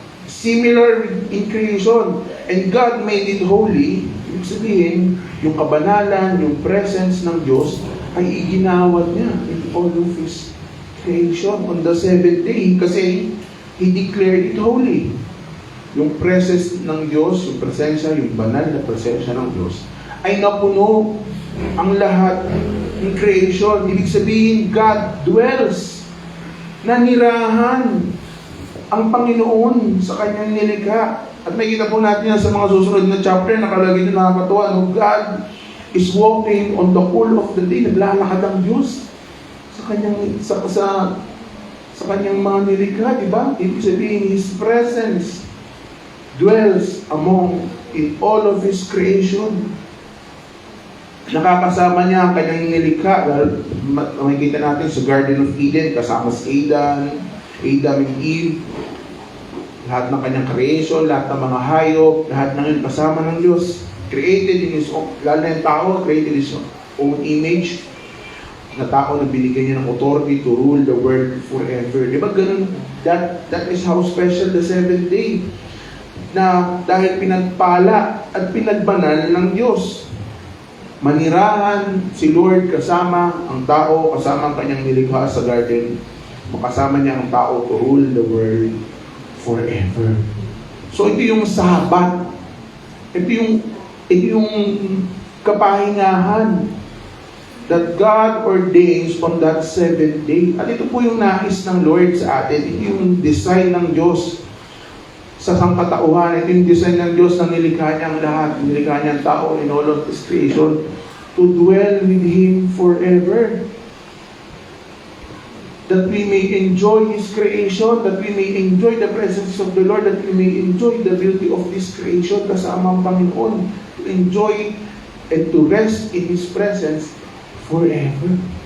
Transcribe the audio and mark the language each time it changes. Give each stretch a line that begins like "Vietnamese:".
English: Similar in creation. And God made it holy.
Filipino: Ibig sabihin, yung kabanalan, yung presence ng Diyos ay iginawad niya
English: in all of His creation on the 7th day
Filipino: kasi
English: He declared it holy.
Filipino: Yung presence ng Diyos, yung presensya, yung banal na presensya ng Diyos ay napuno ang lahat in creation. Ibig sabihin,
English: God dwells.
Filipino: Nanirahan ang Panginoon sa kanyang nilikha. At makikita po natin yan sa mga susunod na chapter, nakalagay na nakakatuwa, no?
English: God is walking on the whole of the day.
Filipino: Naglalakad ang Diyos sa kanyang sa kanyang mga nilikha, di ba? Ibig sabihin,
English: His presence dwells in all of His creation.
Filipino: Nakakasama niya ang kanyang nilikha. Makikita natin sa Garden of Eden, kasama si Adam and Eve, lahat ng kanyang creation, lahat ng mga hayop, lahat ng yun kasama ng Diyos.
English: Created in His own,
Filipino: lalo na yung tao, created in His own image na tao na binigyan niya ng authority
English: to rule the world forever.
Filipino: Di ba ganun?
English: That is how special the seventh day.
Filipino: Na dahil pinagpala at pinagbanal ng Diyos. Manirahan si Lord kasama ang tao, kasama ang kanyang nilikha sa garden. Makasama niya ang tao
English: to rule the world forever.
Filipino: So ito yung sabat. Ito yung kapahingahan
English: that God ordains on that seventh day.
Filipino: At ito po yung nais ng Lord sa atin. Ito yung design ng Diyos sa sangkatauhan. Ito yung design ng Diyos na nilikha niya ang lahat. Nilikha niya ang tao
English: in all of His creation to dwell with Him forever. That we may enjoy His creation, that we may enjoy the presence of the Lord, that we may enjoy the beauty of this creation
Filipino: kasama ang Panginoon,
English: to enjoy and to rest in His presence forever.